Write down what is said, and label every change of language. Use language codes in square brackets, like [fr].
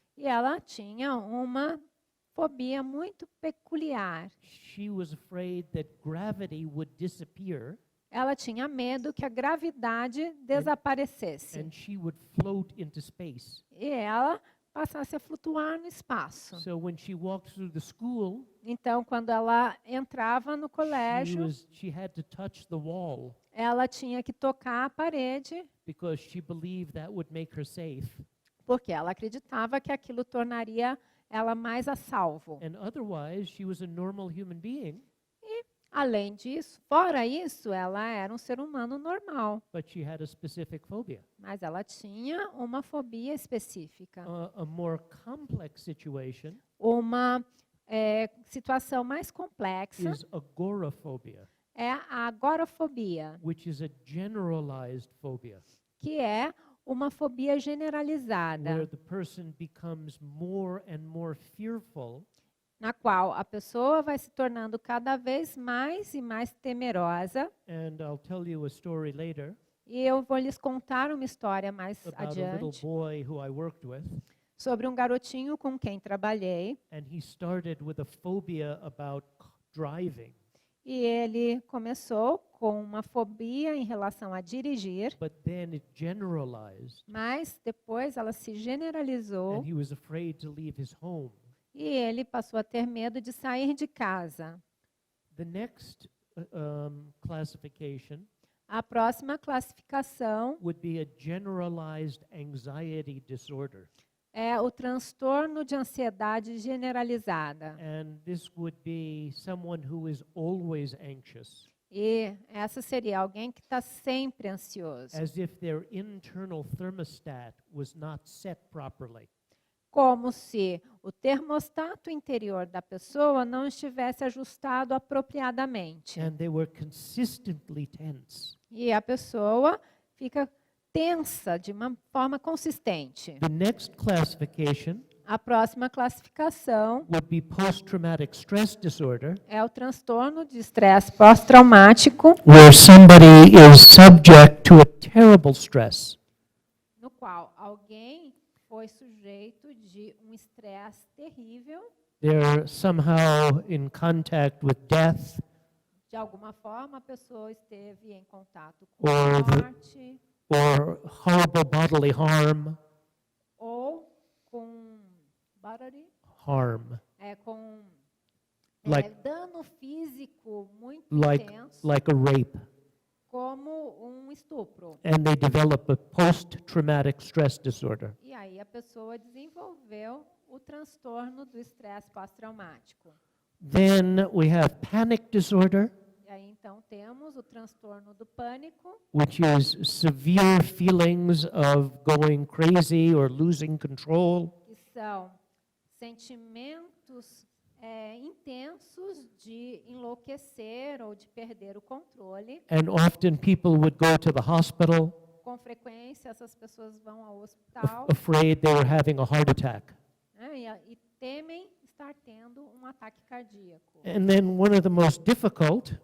[pt] E ela tinha uma fobia muito peculiar. [en] She was afraid that gravity would disappear [pt] Ela tinha medo que a gravidade desaparecesse [en] and she would float into space. [pt] e ela passasse a flutuar no espaço. [en] So when she walked through the school, [pt] Então, quando ela entrava no colégio, [en] she had to touch the wall [pt] ela tinha que tocar a parede, [en] because she believed that would make her safe. [pt] porque ela acreditava que aquilo tornaria ela mais a salvo. [en] And otherwise, she was a normal human being, [pt] Além disso, fora isso, ela era um ser humano normal, [en] but she had a specific phobia. [pt] mas ela tinha uma fobia específica. [en] A more complex situation [pt] Uma situação mais complexa [en] is agoraphobia, [pt] é a agorafobia, [en] which is a generalized phobia, [pt] que é uma fobia [en] where [pt] generalizada, [en] the person becomes more and more fearful [pt] na qual a pessoa vai se tornando cada vez mais e mais temerosa. [en] and I'll tell you a story later [pt] E eu vou lhes contar uma história mais [en] about a little [pt] adiante [en] boy who I worked with, [pt] sobre um garotinho com quem trabalhei. [en] and he started with a phobia about driving, [pt] E ele começou com uma fobia em relação a dirigir, [en] but then it generalized, [pt] mas depois ela se generalizou [en] and he was afraid to leave his home. [pt] e ele passou a ter medo de sair de casa. [en] The next classification [pt] A próxima classificação [en] would be a generalized anxiety disorder. [pt] é o transtorno de ansiedade generalizada. [en] And this would be someone who is always anxious. [pt] E essa seria alguém que está sempre ansioso. [en] as if their internal thermostat was not set properly. [pt] Como se o termostato interior da pessoa não estivesse ajustado apropriadamente. [en] And they were consistently tense. [pt] E a pessoa fica tensa de uma forma consistente. [en] The next classification [pt] A próxima classificação [en] would be post-traumatic stress disorder, [pt] é o transtorno de estresse pós-traumático, [en] where somebody is subject to a terrible stress. [pt] no qual alguém foi sujeito de um estresse terrível, [en] They're somehow in contact with death, [pt] de alguma forma a pessoa esteve em contato com [en] Or [pt] a [en] the- [pt] morte [en] or horrible bodily harm. [pt] com bodily, [en] Harm. [pt] com [en] Like- [pt] dano físico muito [en] Like, [pt] intenso, [en] like a rape. [pt] como um estupro. [en] And they develop a post-traumatic stress disorder. [pt] E aí a pessoa desenvolveu o transtorno do estresse pós-traumático. [en] Then we have panic disorder, [pt] E aí então temos o transtorno do pânico, [en] which is severe feelings of going crazy or losing control. [pt] que são sentimentos intensos de enlouquecer ou de perder o controle. [en] And often people would go to the hospital [pt] Com frequência, essas pessoas vão ao hospital, [en] afraid they were having a heart attack. [pt] né, e temem estar tendo um ataque cardíaco. [en] And then one of the most difficult